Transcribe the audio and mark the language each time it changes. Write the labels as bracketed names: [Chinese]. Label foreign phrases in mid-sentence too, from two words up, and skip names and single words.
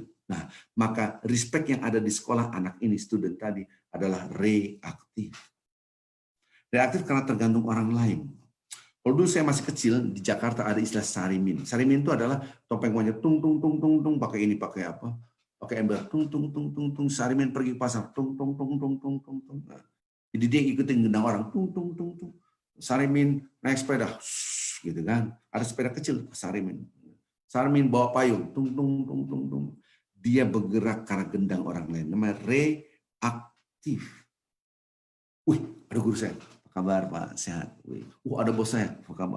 [Indonesian] Nah, maka respect yang ada di sekolah anak ini, student tadi, adalah reaktif. Reaktif karena tergantung orang lain. Kalau dulu saya masih kecil, di Jakarta ada istilah sarimin. Sarimin itu adalah topeng monyet, tung, tung, tung, tung, tung, pakai ini, pakai apa? Pakai ember, tung, tung, tung, tung, tung, sarimin pergi ke pasar, tung, tung, tung, tung, tung, tung, tung. Nah, jadi dia ikutin gendang orang, tung, tung, tung, tung. Sarimin naik sepeda, gitu kan. Ada sepeda kecil, sarimin. Sarimin bawa payung, tung, tung, tung, tung, tung. Dia bergerak karena gendang orang lain. Namanya reaktif. Wih, ada guru saya. Kabar Pak, sehat. Ada bos saya, apa kabar?